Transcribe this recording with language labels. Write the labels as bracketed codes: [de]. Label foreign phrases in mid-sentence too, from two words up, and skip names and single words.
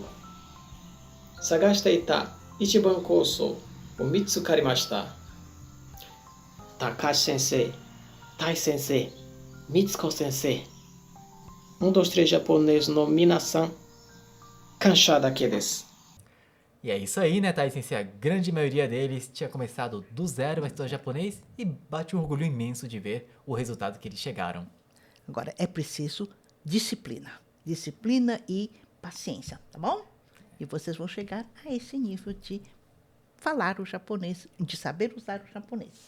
[ja] 探していた一番コースを見つかりました。高橋先生、タイ先生、みつこ先生、運動してるジャポネーズの皆さん、感謝だけです。 [pt] E é isso aí, né, Tai Sensei? A grande maioria deles tinha começado do zero a estudar japonês e bate um orgulho imenso de ver o resultado que eles chegaram. Agora, é preciso disciplina. Disciplina e paciência, tá bom? E vocês vão chegar a esse nível de falar o japonês, de saber usar o japonês.